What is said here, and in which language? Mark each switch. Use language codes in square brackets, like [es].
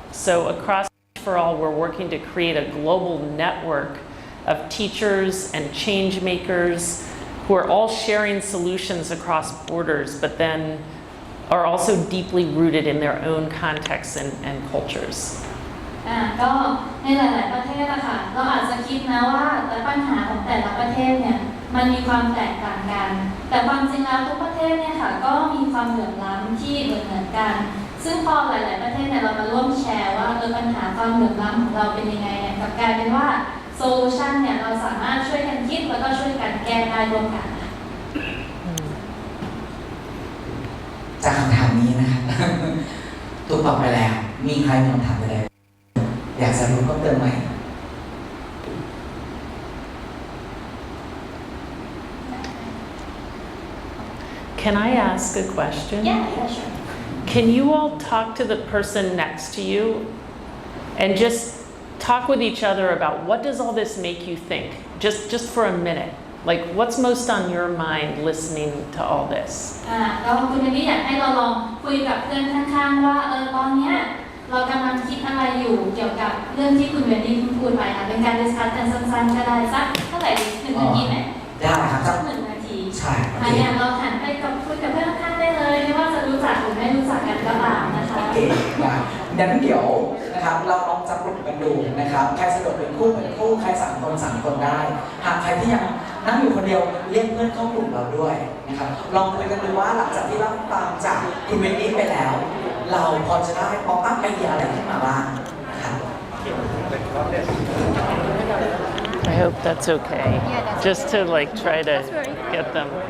[en] So across Teach for All, we're working to create a global network of teachers and change makers who are all sharing solutions across borders, but then are also deeply rooted in their own contexts and cultures. [th] ก็ในหลายๆประเทศอะค่ะเราอาจจะคิดนะว่าปัญหาของแต่ละประเทศเนี่ยมันมีความแตกต่างกันแต่ความจริงแล้วทุกประเทศเนี่ยค่ะก็มีความเหลื่อมล้ำที่เหมือนกันซึ่งพอหลายๆประเทศเนี่ยเรามาร่วมแชร์ว่าปัญหาความเหลื่อมล้ำของเราเป็นยังไงเนี่ยกลับกลายเป็นว่าโซลูชันเนี่ยเราสามารถช่วยกันคิดแล้วก็ช่วยกันแก้ได้ร่วมกัน จากคำถามนี้นะครับถูกตอบไปแล้วมีใครมีคำถามอะไรอยากจะรู้เพิ่มเติมไหม [en] Can I ask a question? Yeah, sure. Can you all talk to the person next to you and just talk with each other about what does all this make you think? Just for a minute. Like, what's most on your mind listening to all this? [th] ก็คุณนี่อยากให้เราลองคุยกับเพื่อนข้างๆว่าตอนเนี้ยเรากำลังคิดอะไรอยู่เกี่ยวกับเรื่องที่คุณเวนดี้พูดไปค่ะเป็นการดิสคัสกันสั้นๆก็ได้สักเท่าไหร่1 นาทีไหม ได้ครับสัก 1 นาที ใช่ เนี่ยเราหันไปคุยกับเพื่อนข้างๆได้เลยไม่ว่าจะรู้จักหรือไม่รู้จักกันก็ตามนะคะ โอเคดังนั้นเดี๋ยวนะครับเราลองจับกลุ่มกันดูนะครับใครสะดวกเป็นคู่ใคร3 คน 3 คนได้หากใครที่ยัง นั่งอยู่คนเดียวเรียกเพื่อนเข้ากลุ่มเราด้วยนะครับลองคุยกันดูว่าหลังจากที่เราตามจากคุณเวนดี้ไปแล้ว เราพอจะได้ป๊อปอัพไอเดียอะไรขึ้นมาบ้างนะครับ I hope that's okay. Just to like try to get them.